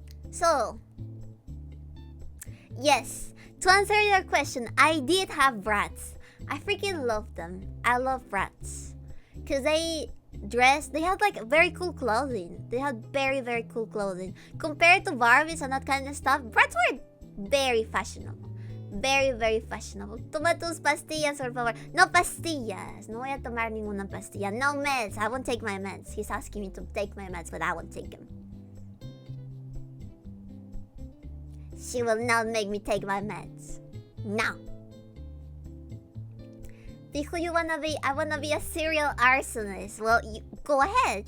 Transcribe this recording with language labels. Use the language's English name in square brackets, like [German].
[English] So, yes, to answer your question, I did have brats. I freaking love them. I love brats. Because they had like very cool clothing. They had very cool clothing. Compared to Barbies and that kind of stuff, brats were very fashionable. Very fashionable. [Spanish] Toma tus pastillas, por favor. No pastillas. No voy a tomar ninguna pastilla. [English] No meds. I won't take my meds. He's asking me to take my meds, but I won't take them. She will not make me take my meds. No. Who you wanna be? I wanna be a serial arsonist. Well, go ahead.